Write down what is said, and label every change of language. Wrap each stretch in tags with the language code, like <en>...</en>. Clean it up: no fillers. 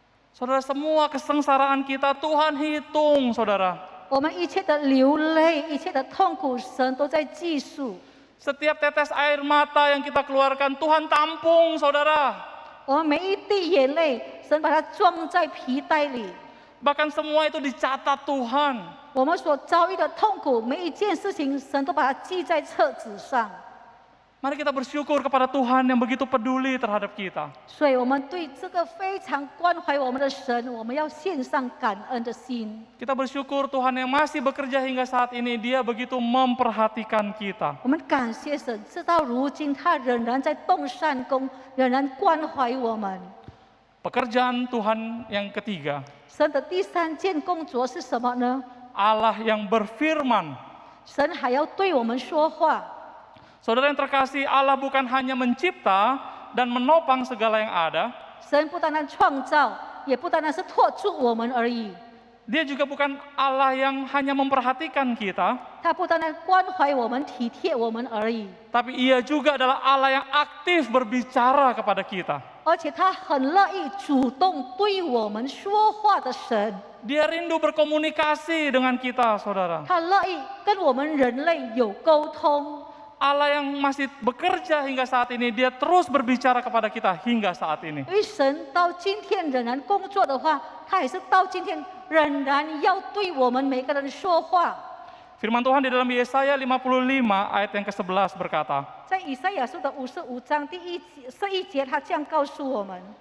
<id>Saudara, semua kesengsaraan kita Tuhan hitung, saudara.</id> <zh>我们一切的流泪，一切的痛苦，神都在记数。</zh> <id>Setiap tetes air mata yang kita keluarkan, Tuhan tampung, saudara.</id> <zh>我们每一滴眼泪，神把它装在皮带里。</zh> <id>Bahkan semua itu dicatat Tuhan.</id> <zh>我们所遭遇的痛苦，每一件事情，神都把它记在册子上。</zh> <id>Mari kita bersyukur kepada Tuhan yang begitu peduli terhadap kita.</id> <zh>所以，我们对这个非常关怀我们的神，我们要献上感恩的心。</zh> <id>Kita bersyukur Tuhan yang masih bekerja hingga saat ini, Dia begitu memperhatikan kita.</id> <zh>我们感谢神，直到如今，他仍然在动善功，仍然关怀我们。</zh> <id>Pekerjaan Tuhan yang ketiga,</id> <zh>神的第三件工作是什么呢？</zh> <id>Allah yang berfirman.</id> <zh>神还要对我们说话。</zh> <id>Saudara yang terkasih, Allah bukan hanya mencipta dan menopang segala yang ada.</id> <zh>神不单单创造，也不单单是托住我们而已，</zh> <id>Dia juga bukan Allah yang hanya memperhatikan kita,</id> <zh>他不单单关怀我们、体贴我们而已，</zh> <id>tapi Ia juga adalah Allah yang aktif berbicara kepada kita.</id> <zh>而且他很乐意主动对我们说话的神，</zh> <id>Dia rindu berkomunikasi dengan kita, saudara.</id> <zh>他乐意跟我们人类有沟通。</zh> <id>Allah yang masih bekerja hingga saat ini, Dia terus berbicara kepada kita hingga saat ini.</id> <zh>因为神到今天仍然工作的话，他也是到今天仍然要对我们每个人说话。</zh> <id>Firman Tuhan di dalam Yesaya 55 ayat yang ke-11 berkata,</id> <zh>在以赛亚书的55章第11节，他这样告诉我们：</zh>